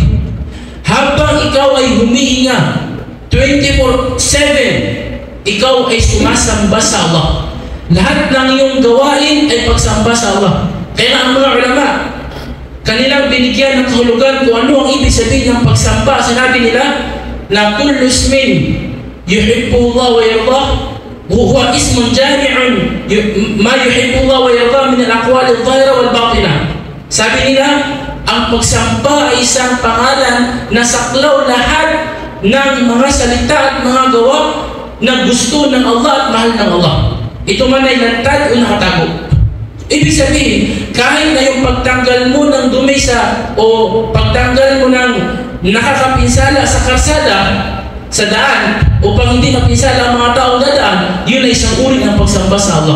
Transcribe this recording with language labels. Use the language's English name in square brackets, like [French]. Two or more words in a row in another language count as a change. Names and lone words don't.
[Filipino] Habang ikaw ay humihinga 24/7, ikaw ay sumasamba sa Allah. Lahat ng iyong gawain ay pagsamba sa Allah. Kaya ang mga ulama, kanilang binigyan ng kahulugan kung ano ang ibig sabihin ng pagsamba. Sinabi nila na [Arabic] كل اسم يحب الله ويرضاه هو اسم جامع ما يحب الله ويرضاه من الأقوال الظاهرة والباطنة. [Filipino] Sabi nila, ang pagsamba ay isang pangalan na saklaw lahat ng mga salita at mga gawa na gusto ng Allah at mahal ng Allah. Ito man ay lantad o nakatago. Ibig sabihin, kahit na yung pagtanggal mo ng dumi o pagtanggal mo ng nakakapinsala sa karsada, sa daan, upang hindi mapinsala ang mga taong dadaan, yun ay isang uri ng pagsamba sa Allah.